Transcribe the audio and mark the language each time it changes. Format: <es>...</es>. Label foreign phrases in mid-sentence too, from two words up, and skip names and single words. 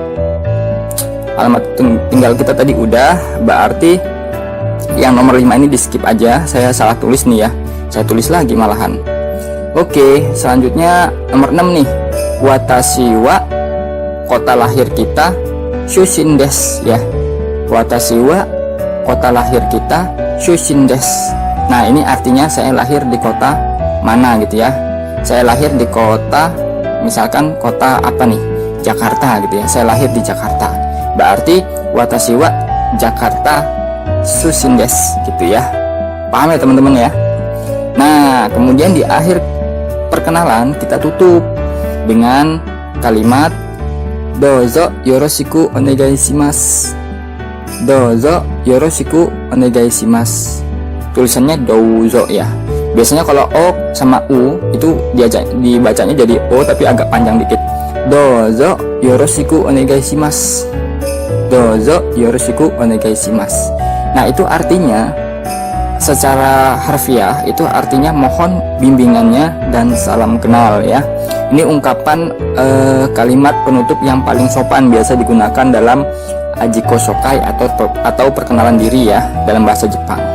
<id>Alamat tinggal kita tadi udah, berarti yang nomor 5 ini di skip aja. Saya salah tulis nih ya. Saya tulis lagi malahan. Oke, selanjutnya nomor 6 nih.</id> <ja>私は</ja> <id>kota lahir kita</id> <ja>出身です ya. 私は</ja> <id>kota lahir kita</id> <ja>出身です.</ja> <id>Nah, ini artinya saya lahir di kota mana gitu ya. Saya lahir di kota, misalkan kota apa nih? Jakarta gitu ya. Saya lahir di Jakarta. Berarti</id> <ja>watashi wa Jakarta Shushin desu</ja> <id>gitu ya. Paham ya teman-teman ya? Nah, kemudian di akhir perkenalan kita tutup dengan kalimat</id> <ja>どうぞよろしくお願いします. どうぞよろしくお願いします.</ja> <id>Tulisannya dozo ya. Biasanya kalau o sama u itu dibacanya jadi o tapi agak panjang dikit.</id> <ja>どうぞよろしくお願いします. どうぞよろしくお願いします.</ja> <id>Nah, itu artinya secara harfiah itu artinya mohon bimbingannya dan salam kenal ya. Ini ungkapan kalimat penutup yang paling sopan biasa digunakan dalam</id> <ja>自己紹介</ja> <id>atau perkenalan diri ya dalam bahasa Jepang.</id>